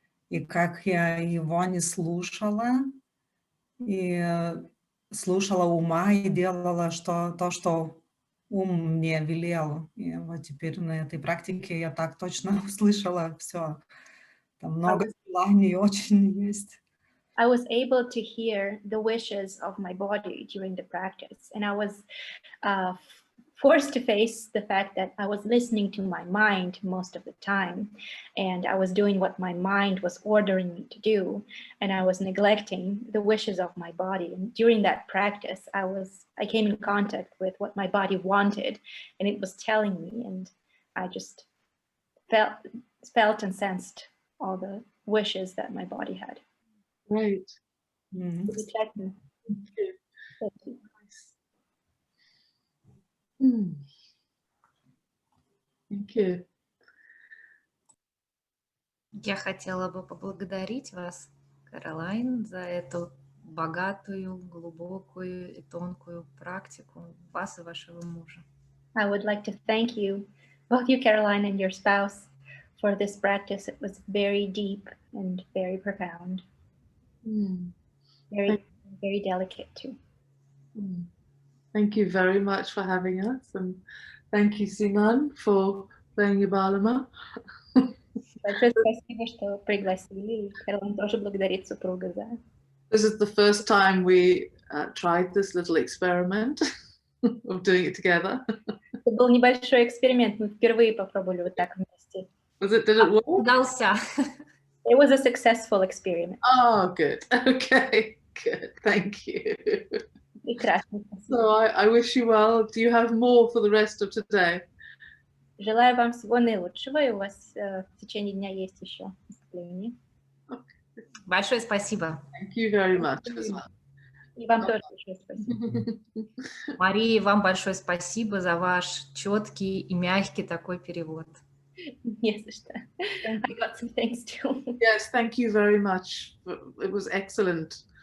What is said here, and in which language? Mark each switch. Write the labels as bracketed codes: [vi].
[ru] И как я его не слушала, и слушала ума и делала то, что ум мне велел. И вот теперь на этой практике я так точно услышала все. Там много желаний очень есть. [en] I was able to hear the wishes of my body during the practice, and I was forced to face the fact that I was listening to my mind most of the time, and I was doing what my mind was ordering me to do, and I was neglecting the wishes of my body. And during that practice, I came in contact with what my body wanted, and it was telling me, and I just felt and sensed all the wishes that my body had. Great. Мгм. [ru] Замечательно. [en] Thank you. Thank you. Nice. Hmm. Thank you. [ru] Я хотела бы поблагодарить вас, Кэролайн, за эту богатую, глубокую и тонкую практику вас и вашего мужа. [en] I would like to thank you, both you, Caroline, and your spouse, for this practice. It was very deep and very profound, very, very delicate too. Thank you very much for having us, and thank you, Simon, for playing your balama. [ru] Большое спасибо, что пригласили. Caroline тоже благодарит супруга за. [en] This is the first time we tried this little experiment of doing it together. [ru] Это был небольшой эксперимент. Мы впервые попробовали вот так вместе. [en] Did it work? [ru] Удался. [en] It was a successful experiment. Oh, good. Okay, good. Thank you. [ru] Прекрасно. [en] So I wish you well. Do you have more for the rest of today? [ru] Желаю вам всего наилучшего, и у вас в течение дня есть еще выступление. Большое спасибо. [en] Thank you very much as well. [ru] И вам тоже большое спасибо. Мария, вам большое спасибо за ваш четкий и мягкий такой перевод. Не за что. [en] I got some things too. Yes, thank you very much. It was excellent